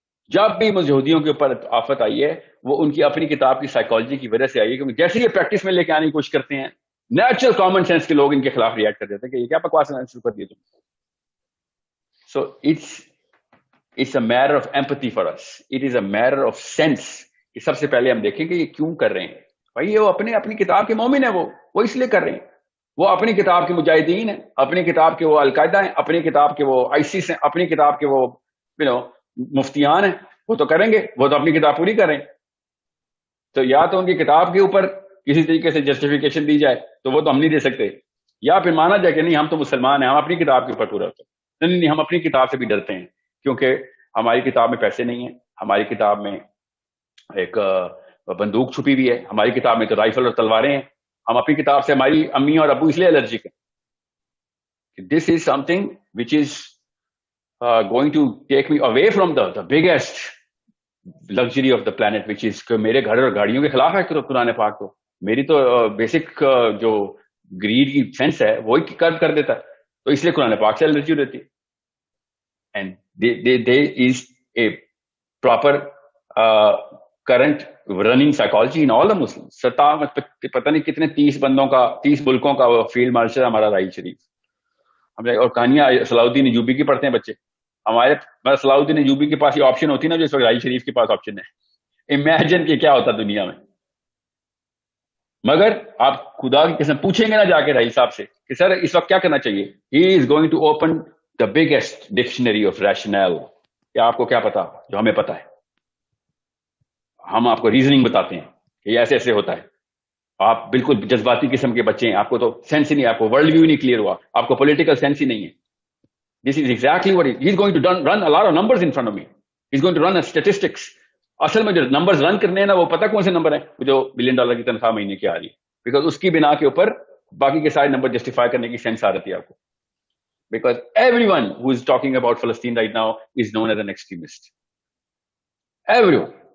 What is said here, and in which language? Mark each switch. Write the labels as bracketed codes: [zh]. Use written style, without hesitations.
[ur] جب بھی یہودیوں کے اوپر آفت آئی ہے وہ ان کی اپنی کتاب کی سائیکالوجی کی وجہ سے آئی ہے, کیونکہ جیسے یہ پریکٹس میں لے کے آنے کی کوشش کرتے ہیں, نیچرل کامن سینس کے لوگ ان کے خلاف ریئیکٹ کر دیتے ہیں کہ یہ کیا بکواس شروع کر دیے تم. [en] So it's a matter of empathy for us. It is a matter of sense. [ur] کہ سب سے پہلے ہم دیکھیں کہ یہ کیوں کر رہے ہیں. بھائی وہ اپنی کتاب کے مومن ہیں, وہ اس لیے کر رہے ہیں. وہ اپنی کتاب کے مجاہدین ہیں, اپنی کتاب کے وہ القاعدہ ہیں, اپنی کتاب کے وہ آئیسس ہیں, اپنی کتاب کے وہ مفتیان ہیں. وہ تو کریں گے, وہ تو اپنی کتاب پوری کریں. تو یا تو ان کی کتاب کے اوپر کسی طریقے سے جسٹیفیکیشن دی جائے تو وہ تو ہم نہیں دے سکتے, یا پھر مانا جائے کہ نہیں ہم تو مسلمان ہیں, ہم اپنی کتاب کے اوپر پورا ہوتے ہیں. نہیں, ہم اپنی کتاب سے بھی ڈرتے ہیں کیونکہ ہماری کتاب میں پیسے نہیں ہیں, ہماری کتاب میں ایک بندوق چھپی ہوئی ہے, ہماری کتاب میں تو رائفل اور تلواریں ہیں, ہم اپنی کتاب سے ہماری امی اور ابو اس لیے الرجک ہیں. [en] this is something which is going to take me away from the biggest luxury of the planet, which is [ur] کہ میرے گھر اور گاڑیوں کے خلاف ہے قرآن پاک. تو میری تو بیسک جو گریڈ کی سینس ہے وہی کر دیتا ہے, تو اس لیے قرآن پاک سے الرجی رہتی ہے. [en] And there is a proper current running psychology in all the Muslims. [ur] پتہ نہیں کتنے 30 ملکوں کا فیلڈ مارشل ہمارا راہیل شریف. ہم اور کہانیاں صلاح الدین ایوبی کی پڑھتے ہیں بچے ہمارے. صلاح الدین ایوبی کے پاس یہ آپشن ہوتی نا جو اس وقت راہیل شریف کے پاس آپشن ہے. امیجن کہ کیا ہوتا دنیا میں. مگر آپ خدا کی قسم پوچھیں گے نا جا کے راہیل صاحب سے کہ سر اس وقت کیا کرنا چاہیے, [en] he is going to open the biggest dictionary of rationale. [ur] کیا آپ کو کیا پتا جو ہمیں پتا ہے؟ ہم آپ کو ریزننگ بتاتے ہیں کہ یہ ایسے ایسے ہوتا ہے. آپ بالکل جذباتی قسم کے بچے ہیں, آپ کو تو سینس ہی نہیں, آپ کو ورلڈ ویو نہیں کلیئر ہوا, آپ کو پولیٹیکل سینس ہی نہیں ہے. [en] This is exactly what he is going to run a lot of numbers in front of me. He is going to run a statistics. [ur] اصل میں جو نمبرز رن کرنے ہیں نا وہ پتا کون سے نمبر ہیں, جو $1 بلین کی تنخواہ مہینے کی آ رہی ہے, بیکاز اس کی بنا کے اوپر باقی کے سارے نمبر جسٹیفائی کرنے کی سینس آ رہی ہے آپ کو, [en] Because everyone who is talking about فلسطین right now is known as an extremist. Everyone.